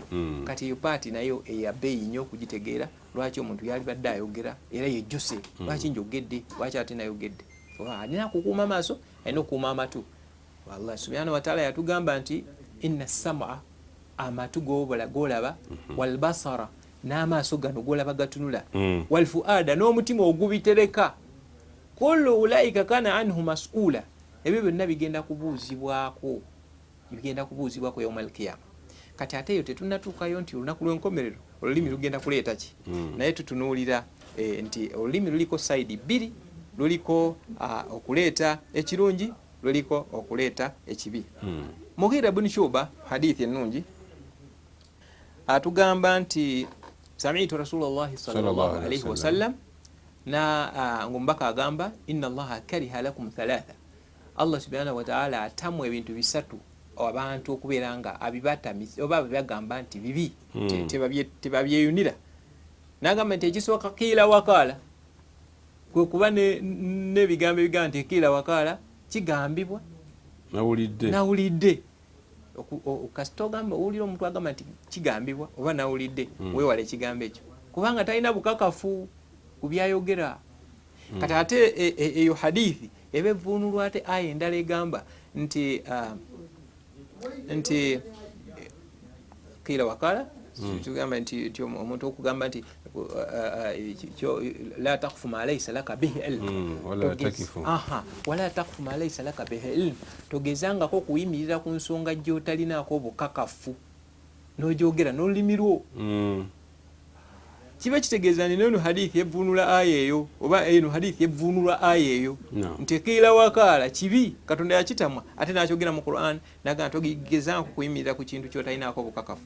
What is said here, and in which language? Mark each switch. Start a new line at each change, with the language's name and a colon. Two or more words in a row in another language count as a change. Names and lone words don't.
Ganda: Kati eyo paati nayo eya bbeeyi nnyo okugitegeera. Lwaki omuntu yali badde ayogera era yejjuse, lwaki njogedde, lwaki ate nayogedde. Alina kukuuma amaaso, alina okukuuma amatu.
Arabic: الله سبحانه وتعالى
Ganda: yatugamba nti
Arabic: إن السمع,
Ganda: amatu golaba,
Arabic: والبصر,
Ganda: n'amaaso gano golaba gatunula,
Arabic: والفؤاد,
Ganda: n'omutima ogubitereka,
Arabic: كل أولئك كان عنه مسؤولا,
Ganda: ebyo byonna bigenda kubuuzibwako
Arabic: يوم القيامة.
Ganda: Kati ate eyo tetunnatuukayo nti olunaku lw'enkomerero olulimi lugenda kuleeta ki. Naye tutunuulira nti olulimi luliko sayidi bbiri, luliko okuleeta ekirungi, luliko okuleeta ekibi. Mughira ibn Shuba hadithi ennungi atugamba nti
Arabic: سمعت رسول الله صلى الله عليه وسلم,
Ganda: na ngombaka agamba
Arabic: إن الله كره لكم ثلاثا, الله سبحانه وتعالى
Ganda: atamu ebintu bisatu abantu okubeera nga abibatamiza oba bagamba nti bibi tebabyeyunira. N'agamba nti ekisooka
Arabic: قيل وقال,
Ganda: kwe kuba n'ebigambo ebigamba nti
Arabic: قيل وقال
Ganda: kigambibwa nawulidde. Kasita ogamba owulira omuntu agamba nti kigambibwa oba nawulidde, weewala ekigambo ekyo kubanga talina bukakafu ku byayogera. Kati ate eyo hadithi eba evvuunulwa ate aya endala egamba nti
Arabic: قيل وقال,
Ganda: tugamba nti omuntu okugamba nti
Arabic: لا تقف ما ليس لك به علم ولا تقف ما ليس لك به علم,
Ganda: togezangako kuyimirira ku nsonga gy'otalinaako obukakafu n'ogyogera n'olulimi lwo. Kiba kitegeeza nti eno hadithi evvuunula aya eyo oba eno hadithi evvuunulwa aya eyo nti
Arabic: قيل وقال
Ganda: kibi Katonda yakitamwa ate n'akyogera mu Qur'an naga nti ogezangako kuyimirira ku kintu ky'otalinaako obukakafu.